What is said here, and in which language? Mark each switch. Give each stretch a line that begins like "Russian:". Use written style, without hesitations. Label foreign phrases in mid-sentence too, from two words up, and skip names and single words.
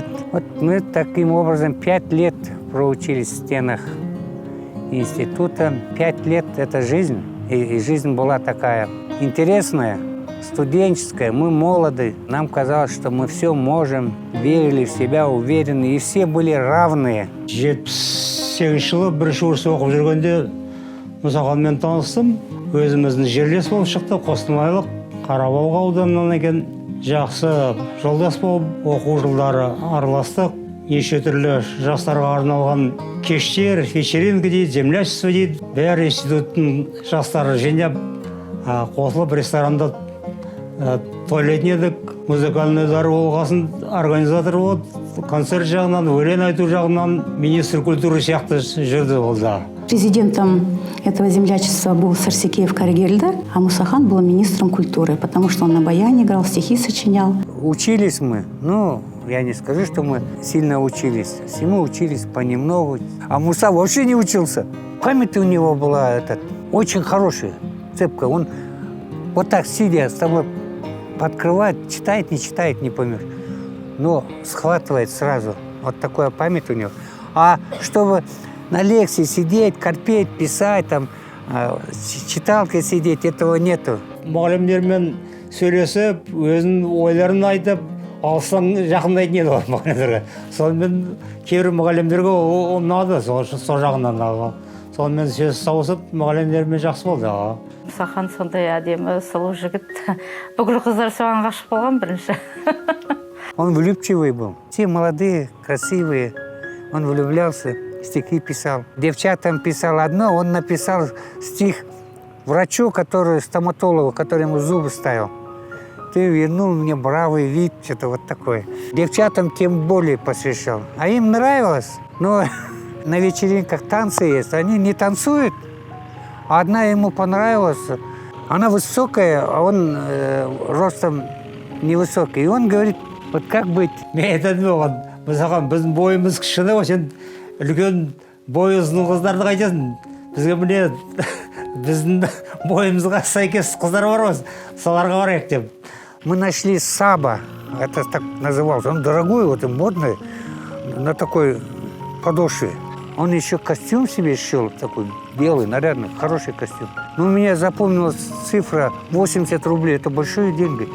Russian: Вот мы таким образом 5 лет проучились в стенах института. 5 лет – это жизнь. И жизнь была такая интересная, студенческая. Мы молоды. Нам казалось, что мы все можем. Верили в себя, уверены. И все были равные.
Kazakh: 78 жылы бірінші курс оқып жүргенде Мұсаханмен таныстым. Өзіміздің жерлес болып шықты, Қостанайлық Қарабалық ауданынан екен. Жақсы жолдас болып, оқу жылдары араластық. Неше түрлі жастарға арналған кештер, вечеринка дейді, землячество дейді. Бәрі институттың жастары жинап, қосылып ресторанда тойлайтын едік. Музыкальныйлар болғасын организатор болды. Концерт жағынан, өлең айту жағынан
Russian: министр культуры
Kazakh: сияқты жүрді ол да.
Russian: Президентом этого землячества был Сарсикеев Каргельдар, а Мусахан был министром культуры, потому что он на баяне играл, стихи сочинял. Учились мы, я не скажу, что мы сильно учились. Всему учились понемногу. А Муса вообще не учился. Память у него была очень хорошая, цепкая. Он вот так сидя с тобой подкрывает, читает, не поймешь. Но схватывает сразу. Вот такая память у него. А чтобы на лекции сидеть, корпеть, писать, там, читалкой сидеть, этого нету.
Kazakh: Мұғалімдермен сөйлесіп, өзінің ойларын айтып, алыстан жақындайтын еді ғой мұғалімдерге. Сонымен кейбір мұғалімдерге ол ұнады, сол жағынан. Сонымен сөз сауысып, мұғалімдермен жақсы болды. Мұсахан сондай әдемі, сұлу жігіт. Бүкіл қыздар соған ғашық болған бірінші.
Russian: Он влюбчивый был. Все молодые, красивые. Он влюблялся, стихи писал. Девчатам писал одно, он написал стих врачу, стоматологу, который ему зубы ставил. Ты вернул мне бравый вид, что-то вот такое. Девчатам тем более посвящал. А им нравилось. Но на вечеринках танцы есть, они не танцуют. А одна ему понравилась. Она высокая, а он ростом невысокий. И он говорит, вот как быть?
Kazakh: Мен айтады оған, мысалға біздің бойымыз кішкене ғой, сен үлкен бойы ұзын қыздарды қайтесің. Бізге міне біздің бойымызға сәйкес қыздар бар ғой, соларға барайық деп.
Russian: Мы нашли Саба, это так назывался. Он дорогой, вот и модный, на такой подошве. Он еще костюм себе сшил, такой белый, нарядный, хороший костюм. Но у меня запомнилась цифра 80 рублей, это большие деньги.